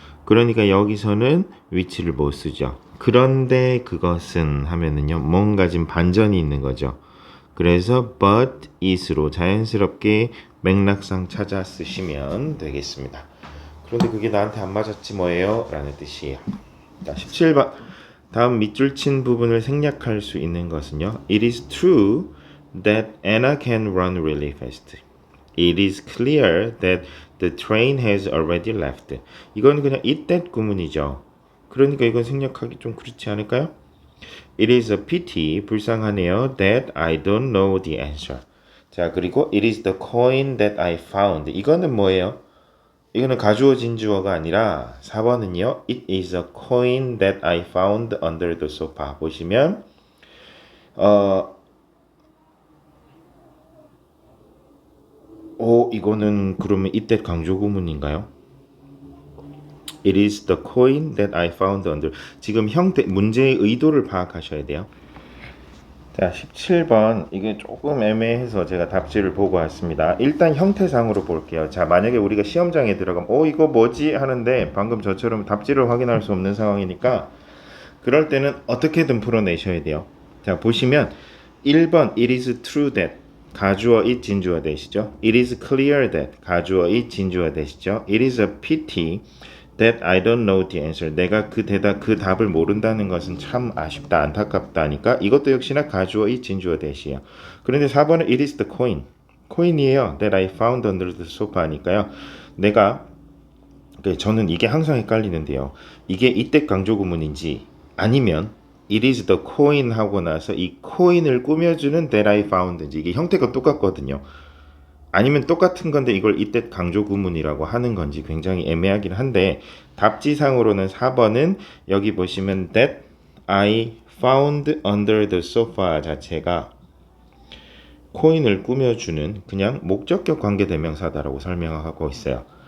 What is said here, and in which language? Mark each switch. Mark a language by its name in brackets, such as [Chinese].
[Korean] 그러니까 여기서는 which를 못 쓰죠. 그런데 그것은 하면은요, 뭔가 지금 반전이 있는 거죠. 그래서 [English] but it [Korean] 으로 자연스럽게 맥락상 찾아 쓰시면 되겠습니다. 그런데 그게 나한테 안 맞았지 뭐예요? 라는 뜻이에요. 자, 17번. 다음 밑줄 친 부분을 생략할 수 있는 것은요. [English] It is true that Anna can run really fast. It is clear that the train has already left. [Korean] 이건 그냥 it that 구문이죠. 그러니까 이건 생략하기 좀 그렇지 않을까요? [English] It is a pity, [Korean] 불쌍하네요, [English] that I don't know the answer. [Korean] 자, 그리고 [English] it is the coin that I found. [Korean] 이거는 뭐예요? 이거는 가주어진 주어가 아니라 4번은요. [English] It is a coin that I found under the sofa. [Korean] 보시면 이거는 그러면 이때 강조 구문인가요? [English] It is the coin that I found under. [Korean] 지금 형태 문제의 의도를 파악하셔야 돼요. 자, 17번 이게 조금 애매해서 제가 답지를 보고 왔습니다. 일단 형태상으로 볼게요. 자, 만약에 우리가 시험장에 들어가면 이거 뭐지? 하는데 방금 저처럼 답지를 확인할 수 없는 상황이니까 그럴 때는 어떻게든 풀어내셔야 돼요. 자, 보시면 1번 [English] It is true that [Korean] 가주어 it 진주어 대시죠. [English] It is clear that [Korean] 가주어 it 진주어 대시죠. [English] It is a pity that I don't know the answer. [Korean] 내가 그 답을 모른다는 것은 참 아쉽다, 안타깝다 하니까 이것도 역시나 가주어 it 진주어 대시예요. 그런데 4번은 [English] it is the coin. [Korean] 코인이에요. [English] that I found under the sofa [Korean] 하니까요. 저는 이게 항상 헷갈리는데요. 이게 이때 강조 구문인지 아니면 [English] it is the coin [Korean] 하고 나서 이 코인을 꾸며주는 [English] that I found [Korean] 인지 이게 형태가 똑같거든요. 아니면 똑같은 건데 이걸 이때 강조 구문이라고 하는 건지 굉장히 애매하긴 한데 답지상으로는 4번은 여기 보시면 [English] that I found under the sofa [Korean] 자체가 코인을 꾸며주는 그냥 목적격 관계대명사다라고 설명하고 있어요.